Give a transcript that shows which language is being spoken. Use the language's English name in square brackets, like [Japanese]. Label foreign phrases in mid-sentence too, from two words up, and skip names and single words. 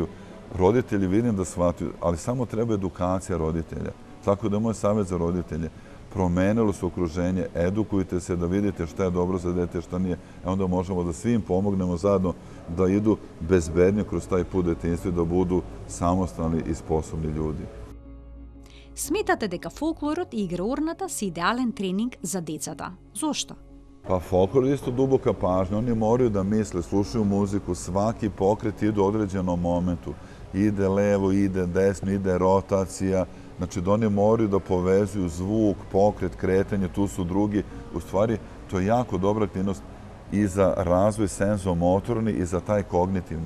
[Serbian] Roditelji vidim da shvataju, ali samo treba edukacija roditelja. Tako da je moj savjet za roditelje. Promenilo se okruženje, edukujte se da vidite šta je dobro za dete, šta nije. Onda možemo da svim pomognemo zajedno da idu bezbednije kroz taj put detinjstva i da budu samostalni i sposobni ljudi. [Macedonian] Сметате дека фолклорот и играурната се идеален тренинг за децата. Зошто? [Serbian] Pa folklor je isto duboka pažnja. Oni moraju da misle, slušaju muziku, svaki pokret ide u određenom momentu. Ide levo, ide desno, ide rotacija. Znači da oni moraju da povezuju zvuk, pokret, kretanje, tu su drugi. U stvari, to je jako dobra aktivnost i za razvoj senzomotorni i za taj kognitivni.